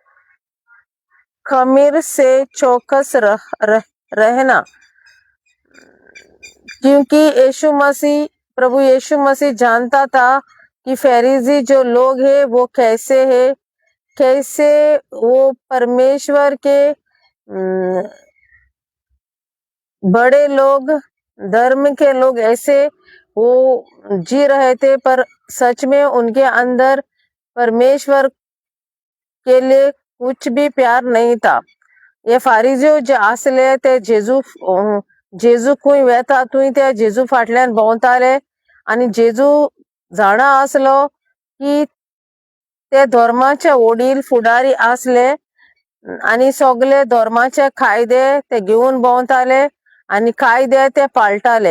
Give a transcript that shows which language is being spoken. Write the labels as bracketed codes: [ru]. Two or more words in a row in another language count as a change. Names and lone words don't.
[hi] खमीर से चौकस रहना, क्योंकि प्रभु यीशु मसीह जानता था कि फरीसी जो लोग हैं वो कैसे है, कैसे वो परमेश्वर के बड़े लोग, धर्म के लोग ऐसे वो जी रहे थे, पर सच में उनके अंदर परमेश्वर के लिए कुछ भी प्यार नहीं था. [kok] हे फारिझेव जे आसले ते जेजू खूंय वेता थंय ते जेजू फाटल्यान भोंवताले आनी जेजू जाणा आसलो की ते धर्माचे वडील फुडारी आसले आनी सगळे धर्माचे कायदे ते घेवन भोंवताले आनी कायदे ते पाळटाले.